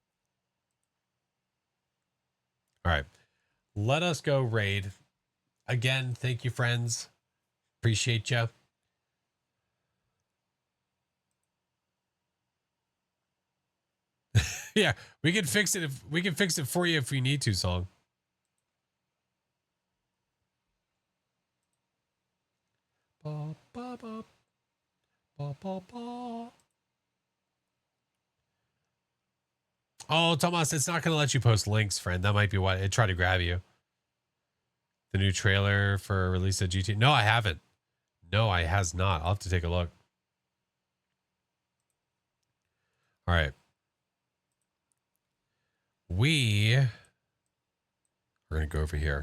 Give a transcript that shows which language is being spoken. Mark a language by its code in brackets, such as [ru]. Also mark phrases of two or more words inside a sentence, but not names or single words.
[en] All right. Let us go raid. Again, thank you, friends. Appreciate you. Yeah, we can fix it if we can fix it for you if we need to, Song. Ba, ba, ba. Ba, ba, ba. Oh, Thomas, it's not going to let you post links, friend. That might be why it tried to grab you. The new trailer for release of GT. No, I haven't. No, I has not. I'll have to take a look. All right. We're going to go over here.